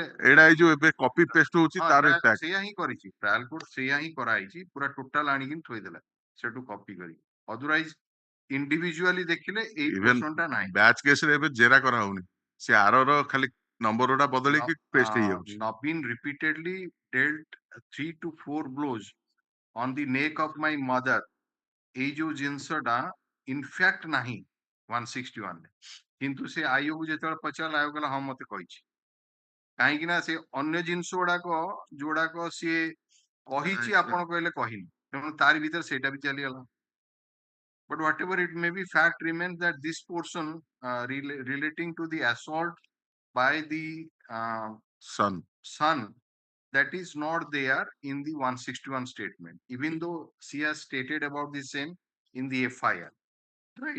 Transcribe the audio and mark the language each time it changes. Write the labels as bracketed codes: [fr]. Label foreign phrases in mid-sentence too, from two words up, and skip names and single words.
[or] ଏଇଟା ଏଇ ଯୋଉ ଏବେ [en] copy paste [or] ହଉଛି ତାର ସେଇଆ ହିଁ କରିଛି, [en] trial court [or] ସେଇଆ ହିଁ କରାହେଇଛି, ପୁରା ଟୋଟାଲ ଆଣିକି ଥୋଇଦେଲା ସେଠୁ କପି କରି। [en] otherwise individually [or] ଦେଖିଲେ ଏଇ ପୋର୍ସନଟା ନାହିଁ। [en] batch case [or] ଏବେ ଜେରା କରାହଉନି, ସେ ଆରର ଖାଲି ନମ୍ବରଟା ବଦଳେଇକି ପେଷ୍ଟ ହେଇଯାଉଛି। [en] ନବୀନ repeatedly dealt 3 to 4 blows on the neck of my mother। [or] ଏଇ ଯୋଉ ଜିନିଷଟା ଇନଫ୍ୟାକ୍ଟ ନାହିଁ 161 ରେ, କିନ୍ତୁ ସେ ଆଇଓକୁ ଯେତେବେଳେ ପଚାରିଲା ଆଇଓ କହିଲା ହଁ ମତେ କହିଛି। କାହିଁକି ନା ସେ ଅନ୍ୟ ଜିନିଷ ଗୁଡାକ ଯୋଉଗୁଡାକ ସିଏ କହିଛି ଆପଣ କହିଲେ କହିନି, ତେଣୁ ତାରି ଭିତରେ ସେଇଟା ବି ଚାଲିଗଲା। [en] But whatever it may be, fact remains that this portion relating to the assault by the son, that is not there in the 161 statement, even though she has stated about the same in the FIR, right?